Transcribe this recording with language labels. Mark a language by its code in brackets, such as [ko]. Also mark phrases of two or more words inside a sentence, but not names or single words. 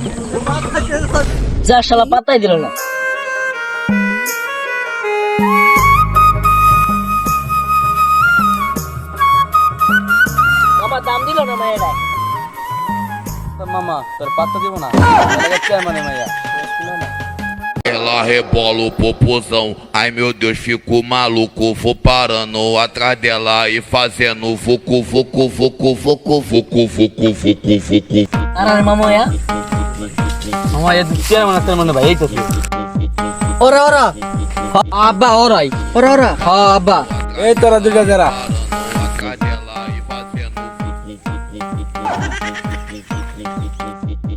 [bn] যা শালা পাতাই দিল না। বাবা দাম দিল না মায়েরা। মামা তোর পাত্তা দিব না, এলাকার চেয়ারম্যান মাইয়া। [pt] Ela rebola o popozão, ai meu Deus, fico maluco. Vou parando atrás dela e fazendo fucu, fucu, fucu, fucu, fucu, fucu, fucu, fucu. [bn] আর মাময়া মামা এ চেয়ারম্যান আছে মনে ভাই, এই তো ওরা ওরা আব্বা ওরাই ওরা ওরা হ্যাঁ আব্বা। এই তোরা দুইটা যারা [pt] Atrás dela e fazendo fucu, fucu, fucu, fucu, fucu, fucu, fucu.